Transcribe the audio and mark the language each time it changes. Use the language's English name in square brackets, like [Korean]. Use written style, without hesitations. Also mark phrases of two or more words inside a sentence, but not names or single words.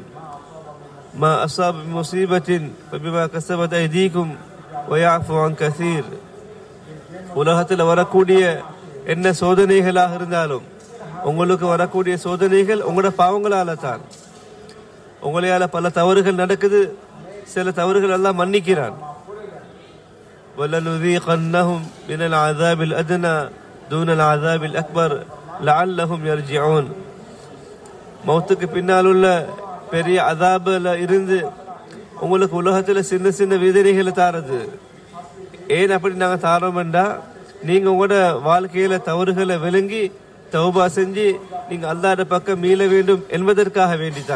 [Arabic] ما أصاب مصيبة فبما كسبت أيديكم ويعفو عن كثير. [Tamil] உலகத்தில் வரக்கூடிய என்ன சோதனைகளாக இருந்தாலும், உங்களுக்கு வரக்கூடிய சோதனைகள் உங்களோட பாவங்களால தான். உங்களால பல தவறுகள் நடக்குது, சில தவறுகள் எல்லாம் மன்னிக்கிறான். [Arabic] وَلَنُذِيقَنَّهُمْ مِنَ الْعَذَابِ الْأَدْنَى دُونَ الْعَذَابِ الْأَكْبَرِ لَعَلَّهُمْ يَرْجِعُونَ. [Tamil] மௌத்துக்கு பின்னால் உள்ள பெரிய அதாபுல இருந்து உங்களுக்கு உலகத்துல சின்ன சின்ன வேதனைகளை தாரது. ஏன் அப்படி நாங்க தாரோம்டா, நீங்க உங்களோட வாழ்க்கையில தவறுகளை விளங்கி தௌபா செஞ்சு நீங்க அல்லாஹ்வுடைய பக்கம் மீள வேண்டும் என்பதற்காக வேண்டித்தான்.